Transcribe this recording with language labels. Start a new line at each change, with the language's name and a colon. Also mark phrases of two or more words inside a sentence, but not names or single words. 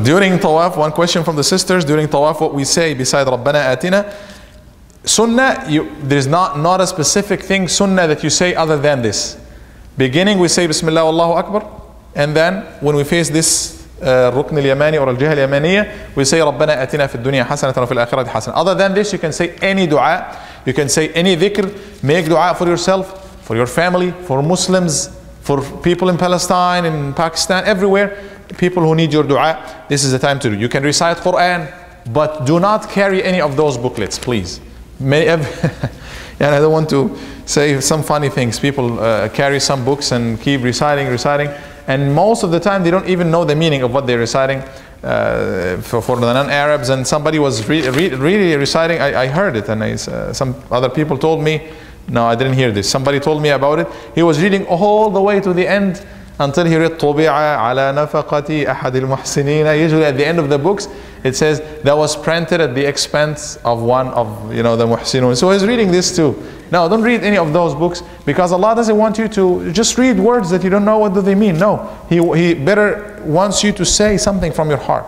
English: During tawaf, one question from the sisters. During tawaf, what we say beside
Arabic: ربنا آتنا,
English: sunnah, there's not a specific thing sunnah that you say other than this. Beginning, we say
Arabic: بسم الله الله أكبر.
English: And then when we face this
Arabic: الركن اليماني
English: or
Arabic: الجهة اليمانية,
English: we say
Arabic: ربنا آتنا في الدنيا حسنة وفي الآخرة حسنة.
English: Other than this, you can say any dua. You can say any dhikr. Make dua for yourself, for your family, for Muslims, for people in Palestine, in Pakistan, everywhere, people who need your dua. This is the time to do. You can recite Quran, but do not carry any of those booklets, please. And I don't want to say some funny things. People carry some books and keep reciting, and most of the time they don't even know the meaning of what they're reciting. for the non-Arabs, and somebody was really reciting. I heard it, and some other people told me, no, I didn't hear this. Somebody told me about it.
Arabic: He was reading all the way to the end until he read طُبِعَ عَلَى نَفَقَةِ أَحَدِ الْمُحْسِنِينَ.
English: Usually at the end of the books, it says that was printed at the expense of one of the muhsinun. So he's reading this too. No, don't read any of those books, because Allah doesn't want you to just read words that you don't know what do they mean. No, He better wants you to say something from your heart.